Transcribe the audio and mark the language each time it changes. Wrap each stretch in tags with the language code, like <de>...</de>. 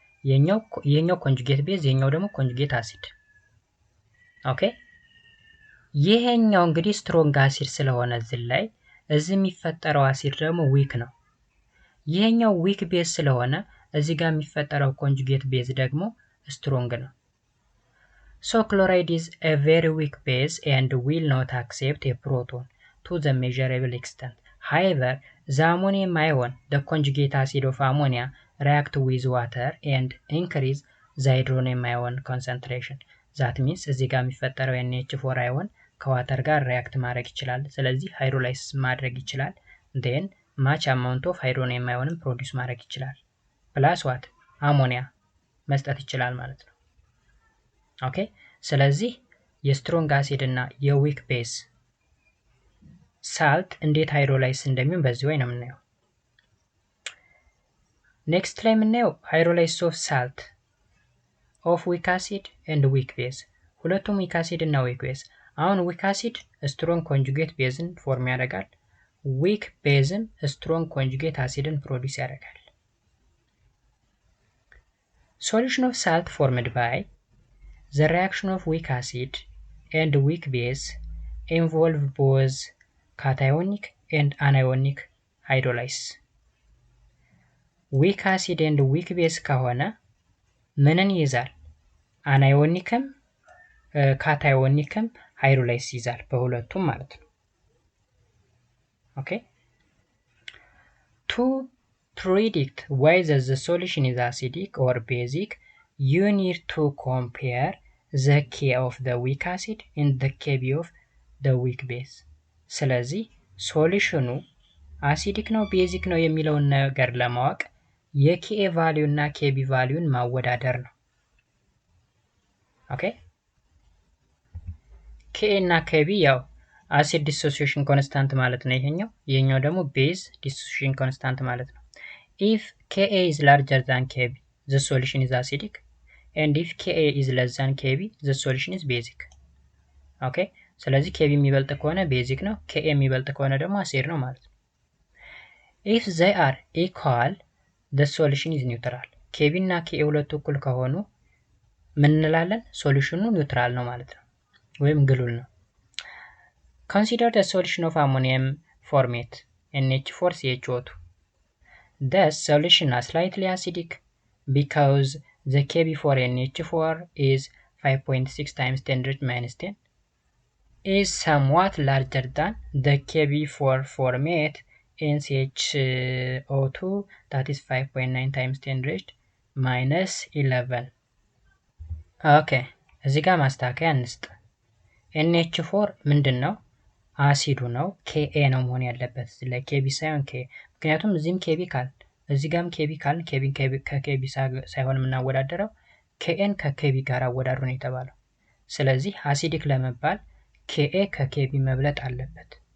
<am>የኛው ኮንጁጌት ቤዝ የኛው ደግሞ ኮንጁጌት አሲድ ኦኬ ይሄኛው እንግዲህ ስትሮንግ አሲድ ስለሆነ እዚህ የሚፈጠረው አሲድ ደግሞ ዊክ ነው ይሄኛው ዊክ ቤዝ ስለሆነ እዚህ ጋር የሚፈጠረው ኮንጁጌት ቤዝ ደግሞ ስትሮንግ ነው</am> <en>So chloride is a very weak base and will not accept a proton to the measurable extent. However, the ammonium ion, the conjugate acid of ammonia, react with water and increase the hydronium ion concentration. That means</en> <am>እዚህ ጋር የሚፈጠረው NH4 ion ከዋተር ጋር react ማድረግ ይችላል። ስለዚህ hydrolysis ማድረግ ይችላል።</am> <en>Then much amount of hydronium ion produce</en> <am>ማድረግ ይችላል።</am> <en>Plus what?</en> <am>Ammonia መስጠት ይችላል ማለት ነው። ኦኬ ስለዚህ የስትሮንግ አሲድ እና የዊክ ቤዝ ሳልት እንዴት ሃይድሮላይዝ እንደሚሆን በዚህ ወይ ነው የምናየው ኔክስት ላይ የምናየው ሃይድሮላይዝ ኦፍ ሳልት ኦፍ ዊክ አሲድ ኤንድ ዊክ ቤዝ ሁለቱም ዊክ አሲድ እና ዊክ ቤዝ አሁን ዊክ አሲድ ስትሮንግ ኮንጁጌት ቤዝን ፎርም ያደርጋል ዊክ ቤዝም ስትሮንግ ኮንጁጌት አሲድን ፕሮዲዩስ ያደርጋል</am> <en>ሶሉሽን ኦፍ ሳልት ፎርምድ ባይ The reaction of weak acid and weak base involve both cationic and anionic hydrolysis. Weak acid and weak base</en> <am>ከሆነ ምንን ይይዛል? አናዮኒክም ካታዮኒክም ሃይድሮላይስ ይይዛል በሁለቱም ማለት ነው።</am> <en>ኦኬ To predict whether the solution is acidic or basic you need to compare the K of the weak acid and the Kb of the weak base.</en> <am>ስለዚህ ሶሉሽኑ አሲዲክ ነው ቤዚክ ነው የሚለውን ነገር ለማወቅ የKa ቫልዩ እና Kb ቫልዩን ማወዳደር ነው። ኦኬ Ka እና Kb ያው አሲድ ዲሶሲዬሽን ኮንስታንት ማለት ነው ይሄኛው ደግሞ ቤዝ ዲሶሲዬሽን ኮንስታንት ማለት ነው።</am> <en>If Ka is larger than Kb the solution is acidic and if Ka is less than Kb the solution is basic.</en> <am>Okay ስለዚህ Kb የሚበልጥ ከሆነ ቤዚክ ነው Ka የሚበልጥ ከሆነ ደግሞ አሲድ ነው ማለት ነው።</am> <en>If they are equal the solution is neutral.</en> <am>Kb እና Ka ሁለቱ እኩል ከሆኑ ምን እንላለን ሶሉሽኑ ኒውትራል ነው ማለት ነው ወይም ግሉል ነው።</am> <en>Consider the solution of ammonium formate NH4CH2. Thus solution is slightly acidic because the Kb for NH4 is 5.6 times 10⁻⁻10 is somewhat larger than the Kb for formate NCHO2 that is 5.9 times 10⁻11.</en> <am>Okay, እዚህ ጋር ማስተካከያ እንስጥ NH4 ምንድን ነው አሲዱ ነው Ka ነው መሆን ያለበት ለKb ሳይሆን K ምክንያቱም እዚህም Kb ካል እዚህ ጋርም Kb ካል Kb ከKb ሳይሆን የምናወዳደረው Kn ከKb ጋር አወዳድሩ ነው የተባለው ስለዚህ አሲዲክ ለመባል Ka ከKb መብለጥ አለበት</am>